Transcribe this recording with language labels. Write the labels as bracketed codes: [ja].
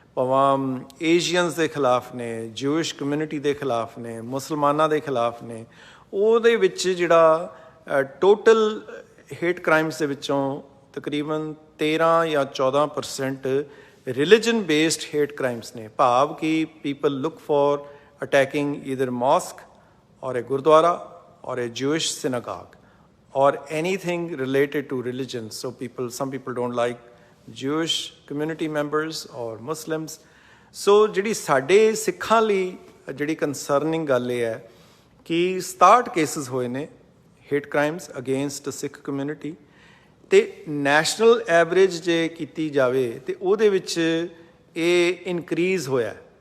[pa] ਭਾਵੇਂ ਏਸ਼ੀਅਨਸ ਦੇ ਖਿਲਾਫ ਨੇ, ਜੂਇਸ਼ ਕਮਿਊਨਿਟੀ ਦੇ ਖਿਲਾਫ ਨੇ, ਮੁਸਲਮਾਨਾਂ ਦੇ ਖਿਲਾਫ ਨੇ, ਉਹਦੇ ਵਿੱਚ ਜਿਹੜਾ ਟੋਟਲ ਹੇਟ ਕ੍ਰਾਈਮਸ ਦੇ ਵਿੱਚੋਂ ਤਕਰੀਬਨ 13 ਜਾਂ 14% ਰਿਲੀਜਨ ਬੇਸਡ ਹੇਟ ਕ੍ਰਾਈਮਸ ਨੇ। ਭਾਵ ਕਿ [en] People look for attacking either mosque or a gurdwara or a Jewish synagogue or anything related to religion. So some people don't like Jewish community members or Muslims. [pa] So ਜਿਹੜੀ ਸਾਡੇ ਸਿੱਖਾਂ ਲਈ ਜਿਹੜੀ ਕੰਸਰਨਿੰਗ ਗੱਲ ਇਹ ਹੈ ਕਿ 67 ਕੇਸਿਸ ਹੋਏ ਨੇ [en] hate crimes against Sikh community, [pa] ਤੇ ਨੈਸ਼ਨਲ ਐਵਰੇਜ ਜੇ ਕੀਤੀ ਜਾਵੇ ਤੇ ਉਹਦੇ ਵਿੱਚ ਇਹ ਇਨਕਰੀਜ਼ ਹੋਇਆ।